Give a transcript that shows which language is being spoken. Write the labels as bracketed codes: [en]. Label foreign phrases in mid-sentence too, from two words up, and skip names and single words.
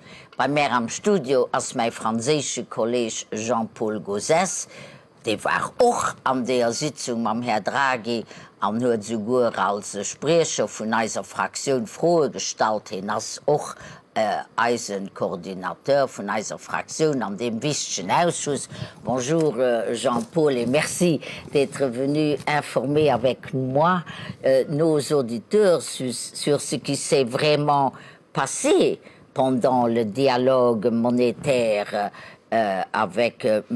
[de] Bei mir am Studio ist mein französischer Kollege Jean-Paul Gauzès, der war auch an der Sitzung mit Herrn Draghi und hat sogar als Sprecher von unserer Fraktion Fragen gestellt, als auch als Koordinateur von unserer Fraktion an dem wichtigen Ausschuss. [fr] Bonjour Jean-Paul et merci d'être venu informer avec moi nos auditeurs sur ce qui s'est vraiment passé pendant le dialogue monétaire avec M.